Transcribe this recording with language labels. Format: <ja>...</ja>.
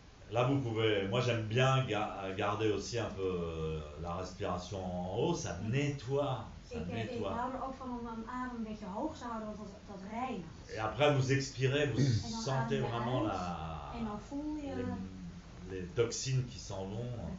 <fr>Là, vous pouvez... Moi, j'aime bien garder aussi un peu la respiration en haut. Ça nettoie.</fr> <nl>Ik hou er ook van om mijn adem een beetje hoog te houden, want dat reinigt.</nl> <fr>Et après, vous expirez, vous sentez vraiment</fr> <nl>en dan voel je</nl> <fr>les toxines qui s'en vont.</fr>